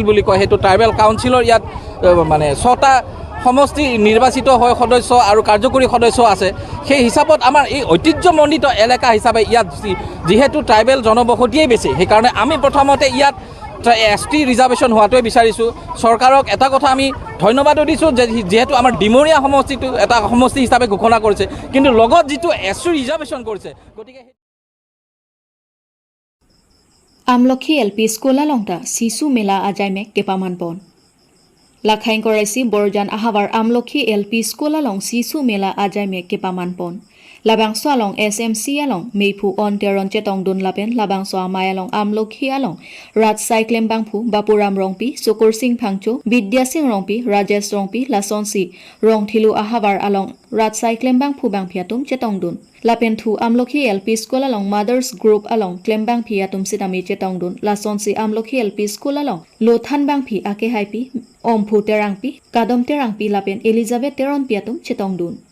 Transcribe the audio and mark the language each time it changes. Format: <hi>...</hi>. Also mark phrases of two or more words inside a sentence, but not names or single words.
<as>বুলি কয় হেতু</as> <en>tribal councillor</en> <as>ইয়াত মানে 6টা সমষ্টি নিৰ্বাচিত হয় সদস্য আৰু কাৰ্যকৰী সদস্য আছে সেই হিচাপত আমাৰ এই ঐতিহ্যমণ্ডিত এলেকা হিচাপে ইয়াত যেহেতু ট্ৰাইবেল জনবসতিয়ে বেছি সেই কাৰণে আমি প্ৰথমতে ইয়াত</as> <en>ST reservation</en> <as>হোৱাটোৱে বিচাৰিছো চৰকাৰক এটা কথা আমি ধন্যবাদ দিছো যেহেতু আমাৰ ডিমৰীয়া সমষ্টিটো এটা সমষ্টি হিচাপে ঘোষণা কৰিছে কিন্তু লগত যেটো</as> <en>ST reservation</en> <as>কৰিছে গতিকে</as> <mjw>Amlokhi LP Skola longta sisu mela ajaime kepaman pon Lakhain koraisi borjan ahavar Amlokhi LP Skola long sisu mela ajaime kepaman pon Labang so along SMC along meipu on teron chetong dun lapen labang so amai along Amlokhi along Rat Cyclem bangpu Bapuram rongpi Sukur Singh Phangcho Vidya Singh rongpi Rajesh rongpi Lasonsi rong thilu ahavar along Rat Cyclem bangpu bang phiatum chetong dun Lapen thu Amlokhi LP School along</mjw> <en>Mothers Group</en> <mjw>along Klembang phi atum sitami chetong dun Lasonsi Amlokhi LP School along Lothan bang phi ake haipi Omphu terangpi Kadom terangpi lapen Elizabeth teron piatum chetong dun</mjw>